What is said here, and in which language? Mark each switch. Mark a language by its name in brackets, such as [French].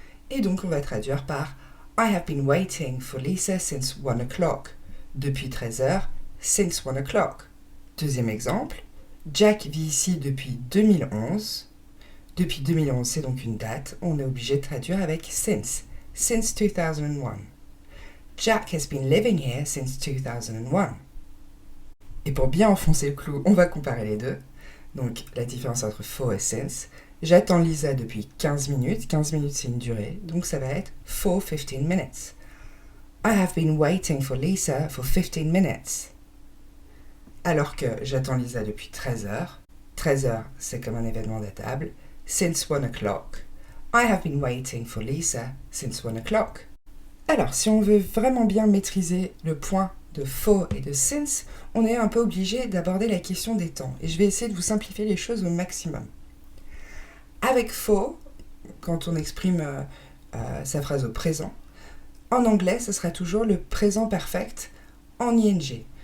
[French] Et donc on va traduire par [English] I have been waiting for Lisa since 1 o'clock. [French] Depuis 13 heures, [English] since 1 o'clock. [French] Deuxième exemple, Jack vit ici depuis 2011. Depuis 2011, c'est donc une date, on est obligé de traduire avec [English] since 2001. Jack has been living here since 2001. [French] Et pour bien enfoncer le clou, on va comparer les deux. Donc la différence entre for et since. J'attends Lisa depuis 15 minutes. 15 minutes, c'est une durée. Donc ça va être [English] for 15 minutes. I have been waiting for Lisa for 15 minutes. [French] Alors que j'attends Lisa depuis 13 heures. 13 heures, c'est comme un événement datable. [English] Since 1 o'clock. I have been waiting for Lisa since 1 o'clock. [French] Alors, si on veut vraiment bien maîtriser le point de for et de since, on est un peu obligé d'aborder la question des temps. Et je vais essayer de vous simplifier les choses au maximum. Avec for, quand on exprime sa phrase au présent, en anglais, ce sera toujours le présent perfect en ing.